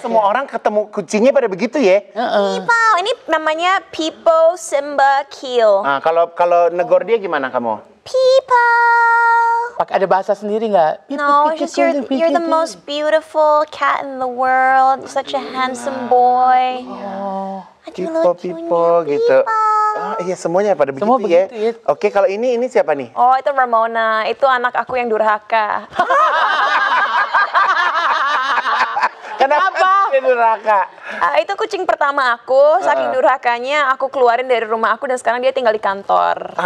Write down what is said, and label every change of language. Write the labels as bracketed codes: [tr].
[id] Semua orang ketemu kucingnya pada begitu ya? Pipo. Ini namanya Pipo, Simba, Keel. Nah, kalau negor dia gimana kamu? Pipo. Pakai ada bahasa sendiri nggak? [en] No, just you're the most beautiful cat in the world. You're such a handsome boy. [id] Pipo gitu. Iya semuanya pada begitu ya. Oke, kalau ini siapa nih? Oh, itu Ramona. Itu anak aku yang durhaka. Kenapa dia durhaka? Itu kucing pertama aku. Saking durhakanya aku keluarin dari rumah aku dan sekarang dia tinggal di kantor.